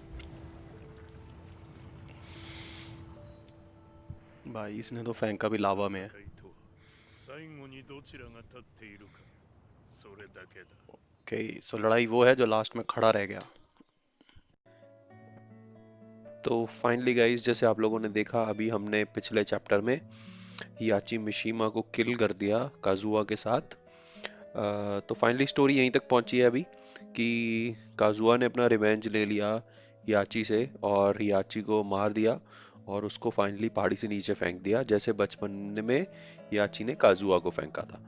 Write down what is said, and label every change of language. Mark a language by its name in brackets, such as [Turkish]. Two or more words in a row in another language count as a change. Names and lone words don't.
[Hindi] भाई इसने तो फेंका भी लावा में है। [Japanese] 最後にどちらが立っているか、それだけだ。 [English] okay so [Hindi] लड़ाई वो है जो लास्ट में खड़ा रह गया। तो [English] finally guys, [Hindi] जैसे आप लोगों ने देखा, अभी हमने पिछले चैप्टर में याची मिशिमा को किल कर दिया काजुआ के साथ। तो [English] finally story [Hindi] यहीं तक पहुंची है अभी कि काजुआ ने अपना रिवेंज ले लिया याची से और याची को मार दिया और उसको फाइनली पहाड़ी से नीचे फेंक दिया, जैसे बचपन में याची ने काजुआ को फेंका था।